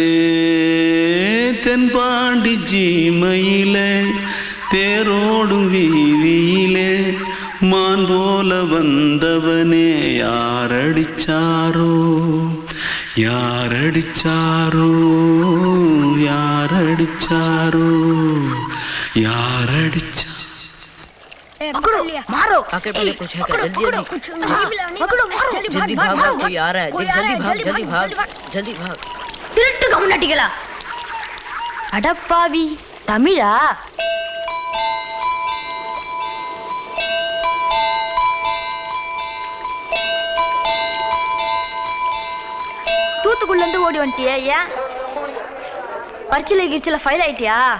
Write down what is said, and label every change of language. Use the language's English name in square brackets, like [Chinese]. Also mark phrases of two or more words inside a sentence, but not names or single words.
[Tamil] தென்பாண்டி சீமையிலே தேரோடும் வீதியிலே மான் போல வந்தவனே யாரடிச்சாரோ யாரடிச்சாரோ யாரடிச்சாரோ யாரடிச்சா [Hindi] पकड़ो मारो आके पहले कुछ है जल्दी पकड़ो मारो जल्दी भाग भाग कोई आ रहा है जल्दी भाग जल्दी भाग [Tamil] திருட்டு கம்முனட்டிகளா அடப்பாவி தமிழா தூத்துக்குள்ள இருந்து ஓடி வந்துட்டியா ஏன் பரிச்சையில கிரிச்சில ஃபைல் ஆயிட்டியா